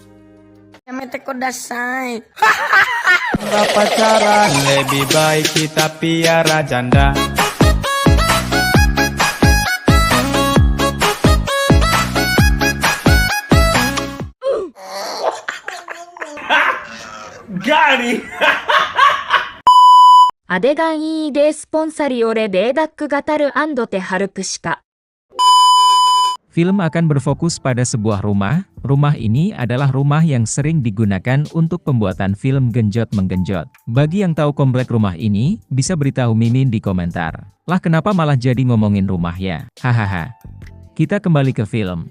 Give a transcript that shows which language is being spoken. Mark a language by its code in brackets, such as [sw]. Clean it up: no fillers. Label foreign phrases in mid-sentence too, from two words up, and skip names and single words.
[id] Nggak pacaran, lebih baik kita piara janda. Gani! アデガン ED スポンサリオレデーダックガタルアンドテハルクシカ. Film akan berfokus pada sebuah rumah. Rumah ini adalah rumah yang sering digunakan untuk pembuatan film genjot-menggenjot. Bagi yang tahu komplek rumah ini, bisa beritahu Mimin di komentar. Lah kenapa malah jadi ngomongin rumah ya? Hahaha. Kita kembali ke film.